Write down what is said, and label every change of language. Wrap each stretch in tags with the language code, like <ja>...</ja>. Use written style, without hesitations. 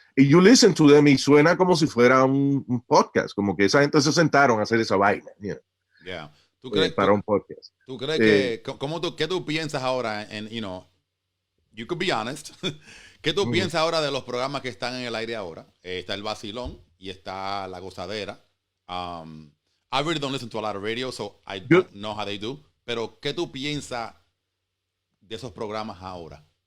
<es>Y</es> <en>you listen to them</en> <es>y suena como si fuera un podcast, como que esa gente se sentaron a hacer esa vaina. ¿Tú crees, para un podcast. ¿Tú crees que, qué tú piensas ahora</es> <en>you could be honest,</en> <es>qué tú piensas ahora de los programas que están en el aire ahora? Está el Vacilón y está La Gozadera.</es> <en>I really don't listen to a lot of radio, so I don't know how they do.</en> <es>Pero ¿qué tú piensas de esos programas ahora?</es>